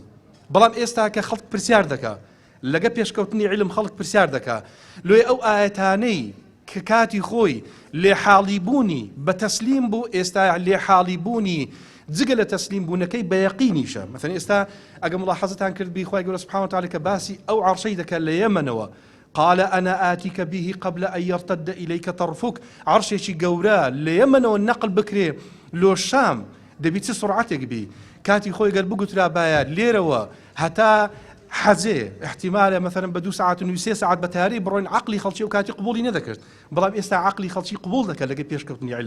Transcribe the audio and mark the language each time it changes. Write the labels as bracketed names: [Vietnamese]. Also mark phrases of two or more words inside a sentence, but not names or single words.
[Central Kurdish] بەڵام ئێستا کە خەڵک پرسیار دەکا لەگە پێشکەوتنی علم خەڵک پرسیار دەکا لێ ئەو ئاەتانەی کە کاتی خۆی لێحاڵی بوونی بە تەسلیم بوو ئێستا لێحاڵی بوونی جگە لە تەسلیم بوونەکەی بە یەقینیشە. مەثەن ئێستا ئەگە ملاحەزەتان کردبی خوای گەورە [Arabic] سوبحانە وتەعالا [Central Kurdish] کە باسی ئەو عەرشەی دەکات لە یەمەنەوە [Arabic] قال أنا آتيك به قبل أن يرتد إليك طرفك [Central Kurdish] عرشێکی گەورە لە یەمەنەوە نەقل بکرێ لۆ شام دەبی چ سرعەتێک بی کاتی خۆی گەر بگوترا باە لێرەوە هەتا حەزێ احتیمالە مەثەن بە 2 ساعت و 3 ساعت بە تاری بڕۆین عەقلی خەڵکی و کاتی قبوڵی نەدەکرد، بەڵام ئێستا عەقلی خەڵکی قبوڵ دەکات لەگە پێشکەوتنی علم.